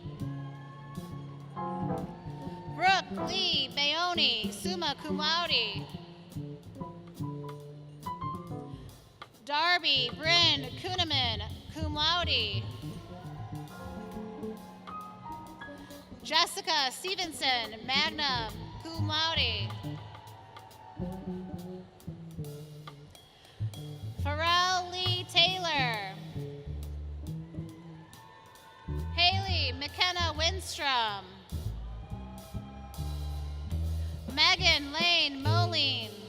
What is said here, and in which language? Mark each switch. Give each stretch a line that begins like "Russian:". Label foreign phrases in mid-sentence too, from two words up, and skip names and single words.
English: Brooke Lee Bayoni,
Latin: summa cum laude.
English: Darby Bryn Kuhneman,
Latin: cum laude.
English: Jessica Stevenson,
Latin: magna cum laude.
English: Pharrell Lee Taylor. Haley McKenna Winstrom. Megan Lane Moline.